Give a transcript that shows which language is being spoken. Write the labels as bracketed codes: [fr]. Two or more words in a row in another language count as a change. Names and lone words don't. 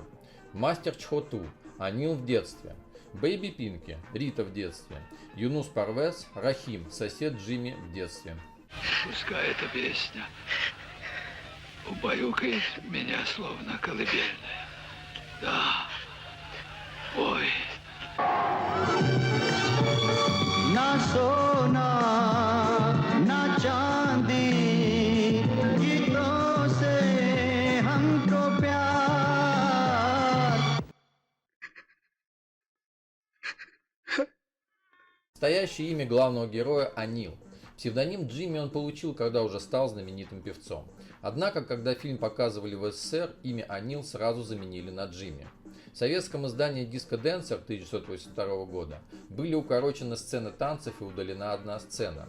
[ru] Мастер Чхоту, Анил в детстве. Бэйби Пинки, Рита в детстве. Юнус Парвез, Рахим, сосед Джимми в детстве. Пускай эта песня убаюкает меня, словно колыбельная. Да, ой. [hi] ना सोना ना चांदी गीतों से हमको प्यार. [ru] Настоящее имя главного героя Анил. Псевдоним Джимми он получил, когда уже стал знаменитым певцом. Однако, когда фильм показывали в СССР, имя Анил сразу заменили на Джимми. В советском издании «Диско Денсер» 1982 года были укорочены сцены танцев и удалена одна сцена.